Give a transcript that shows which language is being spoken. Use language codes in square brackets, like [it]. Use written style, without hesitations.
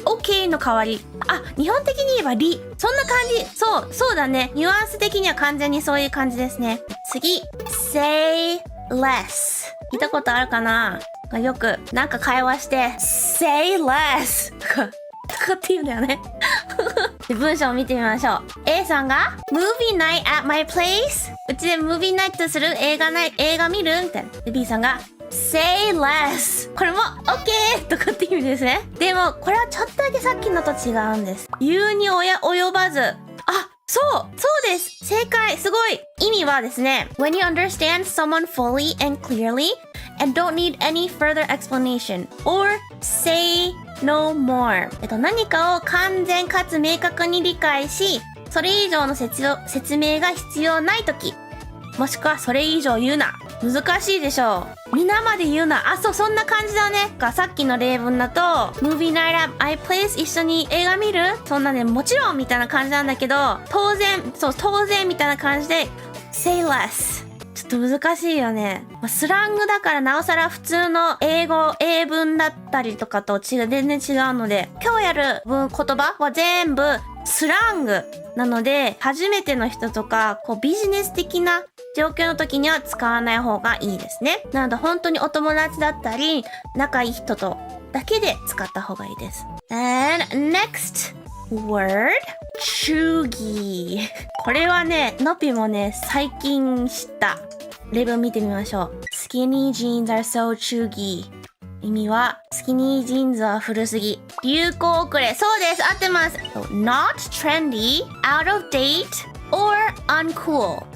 [ja] OK の代わり、日本的に言えばり、そんな感じ。そうだね。ニュアンス的には完全にそういう感じですね。次 Say less。聞いたことあるかな？よくなんか会話して Say less とかって言うんだよね。で文章を見てみましょう。 [en] A さんが Movie night at my place。 [ja] うちでムービーナイトする？映画見る？みたいな。 [en] で B さんが Say less。 [ja] これも OK とかって意味ですね。でもこれはちょっとだけさっきのと違うんです。言うに及ばず。そうです。正解。すごい。意味はですね [en] When you understand someone fully and clearly and don't need any further explanation or say no more。 [ja] 何かを完全かつ明確に理解し、それ以上の説明が必要ないとき、もしくはそれ以上言うな。難しいでしょう。皆まで言うな。そんな感じだね。さっきの例文だと [en] Movie night at my place [ja] 一緒に映画見る？そんなね、もちろんみたいな感じなんだけど、当然みたいな感じで Say less。ちょっと難しいよね。スラングだからなおさら普通の英文だったりとかと全然違うので、今日やる言葉は全部スラングなので、初めての人とかビジネス的な状況の時には使わない方がいいですね。なので本当にお友達だったり仲いい人とだけで使った方がいいです。 [en] And next word チューギー。 [ja] これはね、のぴもね、最近知った例文見てみましょう。 [en] Skinny jeans are so chuggy。 [ja] 意味はスキニージーンズは古すぎ、流行遅れ。そうです、合ってます。 [en] Not trendy, out of date or uncool。